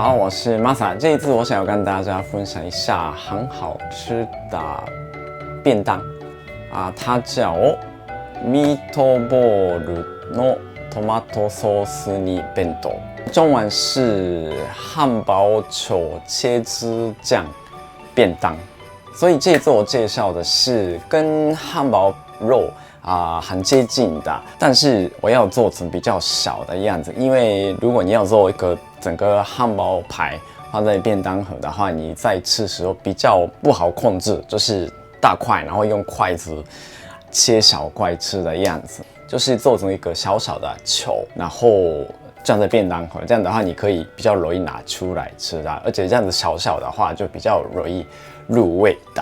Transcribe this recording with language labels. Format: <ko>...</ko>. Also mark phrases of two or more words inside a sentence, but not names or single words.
<zh>我是 Masa。这一次我想要跟大家分享一下很好吃的便当啊，它叫</zh> <ja>ミートボールのトマトソース煮弁当，</ja> <zh>中文是汉堡球茄子酱便当。所以这一次我介绍的是跟汉堡肉很接近的，但是我要做成比较小的样子，因为如果你要做一个整个汉堡排放在便当盒的话，你在吃的时候比较不好控制，就是大块，然后用筷子切小块吃的样子，就是做成一个小小的球，然后这样的便当盒，这样的话你可以比较容易拿出来吃的，而且这样子小小的话就比较容易入味的。</zh>